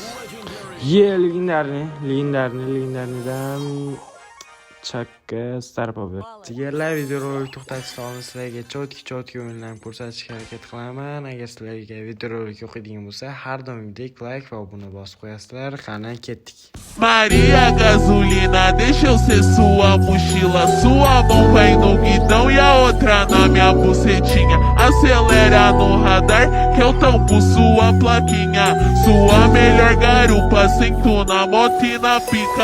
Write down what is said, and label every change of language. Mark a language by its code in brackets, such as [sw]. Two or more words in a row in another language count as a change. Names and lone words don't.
[uz] Legendarnidan Chakka Star Power. Sigirlar videorolik to'xtatishni sizlarga cho'tki o'yinlarni ko'rsatishga harakat qilaman. Agar sizlarga videorolik yoqadigan bo'lsa, har doimgidek like va obuna bosib qo'yasizlar. Qani ketdik. [pt] Maria gasolina, deixa eu ser sua mochila. Sua mão vai no guidão e a outra na minha bucetinha. Acelera no radar que eu tampo sua plaquinha. Sua melhor garupa, sento na moto e na pica.